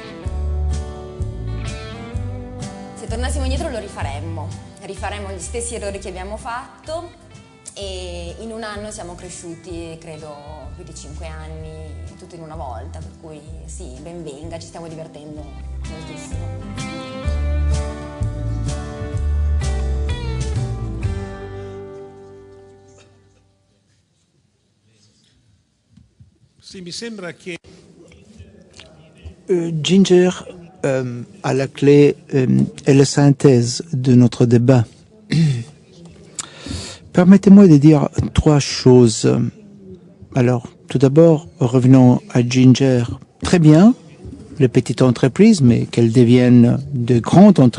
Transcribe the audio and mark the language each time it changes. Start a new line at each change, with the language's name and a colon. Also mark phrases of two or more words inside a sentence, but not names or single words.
Italian: Se tornassimo indietro lo rifaremmo gli stessi errori che abbiamo fatto e in un anno siamo cresciuti, credo, più di 5 anni, tutto in una volta, per cui sì, ben venga, ci stiamo divertendo moltissimo. Sì, mi sembra che Ginger,
French: à la clé, est la synthèse de notre débat. Permettez-moi de dire 3 choses. Alors, tout d'abord, revenons à Ginger. Très bien, les petites entreprises, mais qu'elles deviennent de grandes entreprises.